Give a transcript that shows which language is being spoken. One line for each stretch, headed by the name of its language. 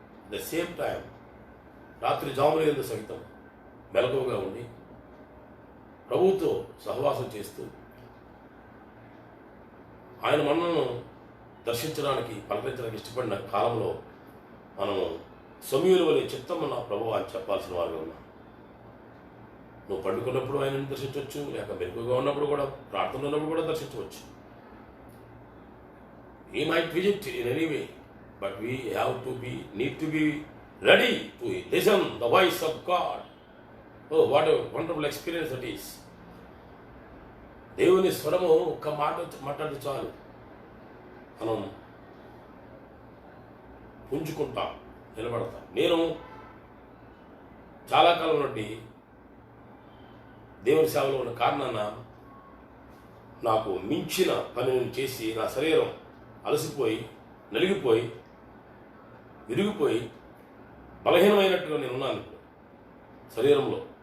English: the same time
Telugu: రాత్రి జాముల యందు సహితం మెలకువగా ఉండి ప్రభువుతో సహవాసం చేస్తూ ఆయన మనను దర్శించడానికి పలకరించడానికి ఇష్టపడిన కాలంలో మనము సమూయేలు వలె చిత్తము నా ప్రభువా అని చెప్పాల్సిన వారుగా ఉన్నాం. నువ్వు పండుకున్నప్పుడు ఆయనను దర్శించవచ్చు, లేక మెరుగుగా ఉన్నప్పుడు కూడా, ప్రార్థన ఉన్నప్పుడు కూడా దర్శించవచ్చు.
English: He might visit in any way, but we need to be ready to listen the voice of God. Oh, what a wonderful experience that is.
Telugu: దేవుని స్వరము ఒక్క మాట మాట్లాడితే చాలు, మనం పుంజుకుంటాం, నిలబడతాం. నేను చాలా కాలం నుండి దేవుని సేవలో ఉన్న కారణాన నాకు మించిన పనిని చేసి నా శరీరం అలసిపోయి నలిగిపోయి విరిగిపోయి బలహీనమైనట్టుగా నేను ఉన్నాను ఇప్పుడు శరీరంలో.